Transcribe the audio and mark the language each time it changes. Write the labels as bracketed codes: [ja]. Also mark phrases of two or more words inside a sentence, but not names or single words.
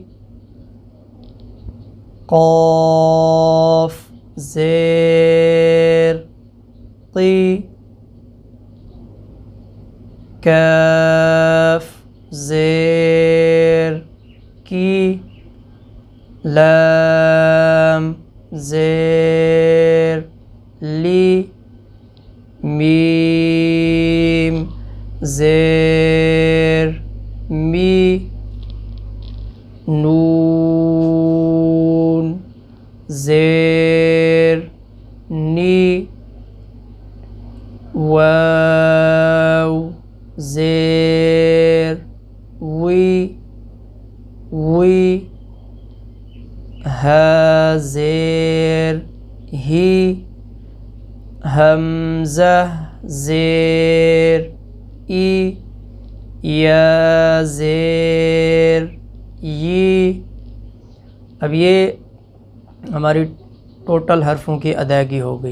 [ur] قاف زیر قی، کاف زیر کی، لام زیر لی، میم زیر می، نون زیر نی، واو زیر وی وی، ہا زیر ہی، حمزہ زیر ای، یا زیر یی۔ اب یہ ہماری ٹوٹل حرفوں کی ادائیگی ہو گئی۔